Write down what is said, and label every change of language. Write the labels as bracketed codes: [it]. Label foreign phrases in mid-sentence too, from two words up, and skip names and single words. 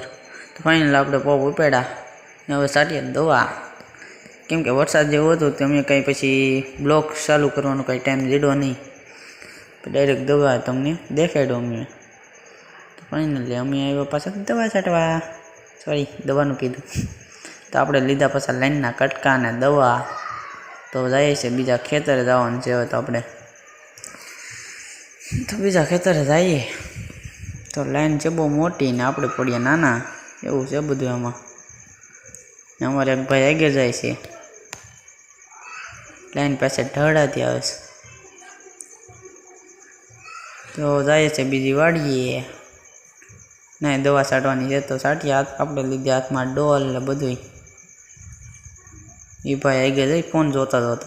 [gu] તો ફાઇનલ આપણે પગ ઉપેડા ને હવે સાટીએ દવા કેમ કે વરસાદ જેવો હતો તો અમે કઈ પછી બ્લોગ ચાલુ કરવાનો કઈ ટાઇમ જીડ્યો નહીં। ડાયરેક્ટ દવા તમને દેખાડ્યો અમે। તો ફાઇનલી અમે આવ્યા પાછા દવા છાટવા સોરી દવાનું કીધું। તો આપણે લીધા પાછા લાઇનના કટકા ને દવા। તો જાએ છે બીજા ખેતરે જવાનું છે। હવે તો આપણે તો બીજા ખેતરે જાઈએ। તો લાઇન છે બહુ મોટી ને આપણે પડીએ નાના એવું છે બધું આમાં। અમારે એક ભાઈ આગે જાએ છે લાઇન પાસે ઢળાતી આવે છે। તો જાએ છે બીજી વાડીએ નહીં દવા છાટવાની છે। તો છાટિએ આપણે લીધે [hi] हाथ में [gu] ડોલ ને બધું। એ ભાઈ આગે જાઈ ફોન જોતા જોતા।